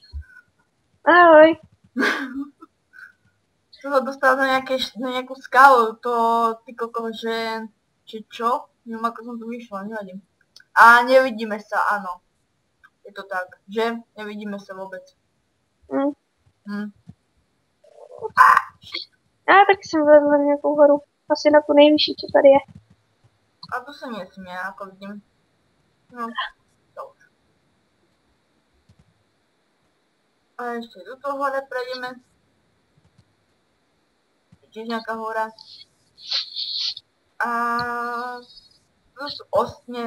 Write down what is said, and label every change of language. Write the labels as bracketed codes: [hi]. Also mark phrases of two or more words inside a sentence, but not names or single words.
[sk] Ahoj. To sa dostal na nejakú skalu, to ty koko, že... Či čo? Neviem ako som tu vyšla, nevadím. A nevidíme sa, áno. Je to tak, že? Nevidíme sa vôbec. [cs] Já taky jsem vlezl na nějakou horu. Asi na tu nejvyšší, co tady je. [sk] A tu sa nesmie, ako vidím. No, to už. A ešte do toho hore prejdeme. Tiež nejaká hora. A tu sú ostne.